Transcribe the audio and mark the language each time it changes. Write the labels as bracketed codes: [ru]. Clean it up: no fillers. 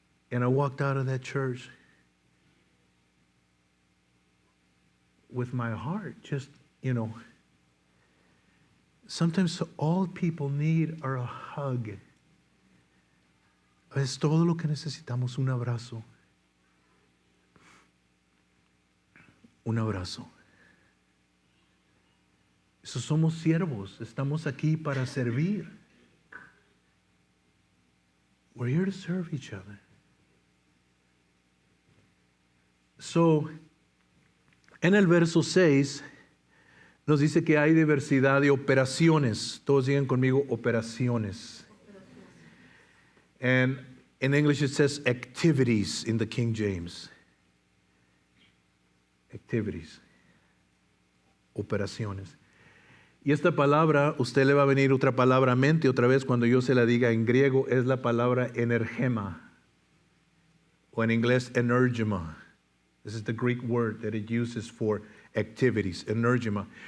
[en] And I walked out of that church with my heart just, you know, sometimes all people need are a hug. [es] Es todo lo que necesitamos, un abrazo. Un abrazo. Eso somos siervos. Estamos aquí para servir. [en] We're here to serve each other. [es] So, en el verso 6 nos dice que hay diversidad de operaciones. Todos digan conmigo operaciones. [en] And in English it says activities in the King James. Activities, operaciones. [es] Y esta palabra, usted le va a venir otra palabra a mente otra vez cuando yo se la diga en griego, es la palabra energema, o en inglés energema. [en] This is the Greek word that it uses for activities, energema.